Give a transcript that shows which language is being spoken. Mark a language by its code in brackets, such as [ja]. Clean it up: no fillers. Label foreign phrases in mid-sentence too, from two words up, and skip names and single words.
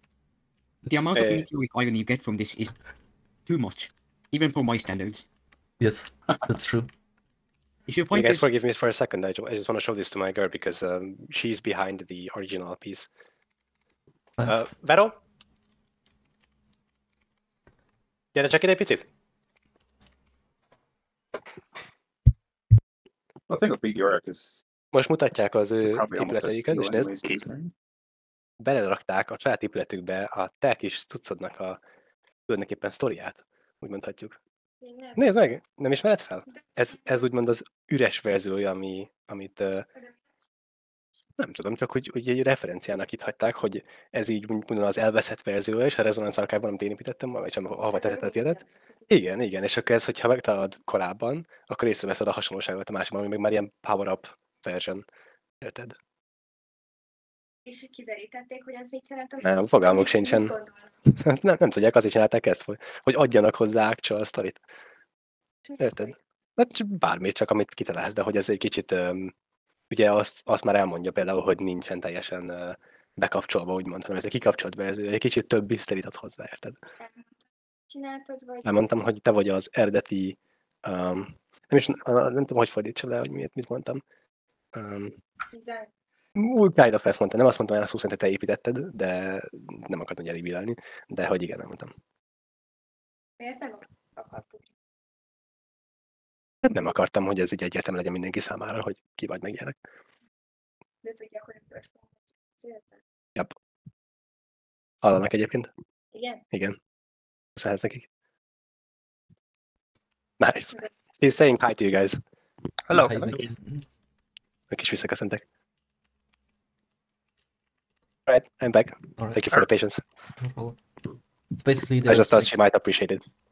[en] the It's- amount of Eh. meteoric iron you get from this is too much, even for my standards. Yes, that's true. If you You find guys this, forgive me for a second. I just want to show this to my girl because she's behind the original piece. Nice. [hu] Vero? Gyere csak ide egy picit. [en] The thing with Meteoric is [hu] Most mutatják az ő [en] probably almost as [hu] épületeiket, és [en] steel [hu] nézd, [en] anyways, right? [hu] belerakták a saját épületükbe a te kis cuccodnak a tulajdonképpen sztoriát, úgy mondhatjuk. Nézd meg, nem ismered fel? Ez úgymond az üres verziója, amit nem tudom, csak hogy egy referenciának itt hagyták, hogy ez így mondom az elveszett verziója, és a Resonance Archive-ban, amit én építettem, vagy sem ahova tetett életet. Igen, és akkor ez, hogyha megtalálod korábban, akkor észreveszed a hasonlóságot a másikban, ami meg már ilyen [en] power-up version. [hu] Érted? És kiderítették, hogy az mit jelent? Nem, fogalmuk Mit sincsen. gondolnak? Nem tudják, azért csinálták ezt, hogy adjanak hozzá actual sztorit. Érted? Hát csak bármit, csak amit kitalálsz, de hogy ez egy kicsit, ugye azt már elmondja például, hogy nincsen teljesen bekapcsolva, úgymond, hanem ez egy kikapcsolt verzió, egy kicsit több hiszterit ad hozzá, érted? Csináltad, vagy... Elmondtam, hogy te vagy az eredeti, nem tudom, hogy fordítsa le, hogy mit mondtam. Úgy [en] kind of [hu] ezt mondtam, nem azt mondtam, hogy azt 20 te építetted, de nem akartam gyeribílelni, de hogy igen, nem mondtam. Miért nem akartuk? Nem akartam, hogy ez így egyértelmű legyen mindenki számára, hogy ki vagy meg ilyenek. De tudják, hogy a történet. Yep. Hallanak egyébként? Igen? Igen. Köszönhetsz nekik. [en] Nice. He's saying hi to you guys. Hello. Hi, Nick. [hu] Ők is visszaköszöntek. [en] Alright, I'm back. Alright, Thank you for the patience. no problem. It's basically I there's just thought like, she might appreciate it.